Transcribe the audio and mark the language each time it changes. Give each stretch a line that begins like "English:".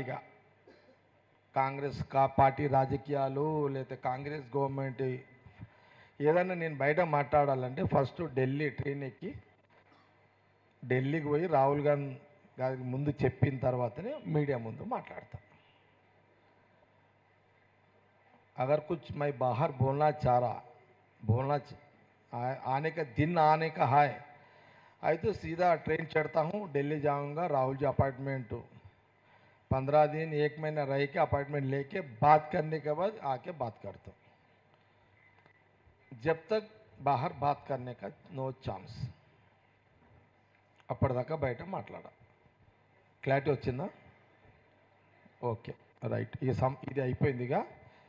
Telugu: ఇక కాంగ్రెస్ పార్టీ రాజకీయాలు లేకపోతే కాంగ్రెస్ గవర్నమెంట్ ఏదైనా నేను బయట మాట్లాడాలంటే ఫస్ట్ ఢిల్లీ ట్రైన్ ఎక్కి ఢిల్లీకి పోయి రాహుల్ గాంధీ గారికి ముందు చెప్పిన తర్వాతనే మీడియా ముందు మాట్లాడతా.
Hindi: अगर कुछ मैं बाहर बोलना चाह रहा आने का दिन आने का है तो सीधा ट्रेन चढ़ता हूँ, दिल्ली जाऊँगा, राहुल जी अपार्टमेंट 15 दिन 1 महीना रह के अपार्टमेंट लेके बात करने के बाद आके बात करता हूँ. जब तक बाहर बात करने का नो चांस.
Telugu: అప్పటిదాకా బయట మాట్లాడా. క్లారిటీ వచ్చిందా? Okay right. ఇది అయిపోయిందిగా.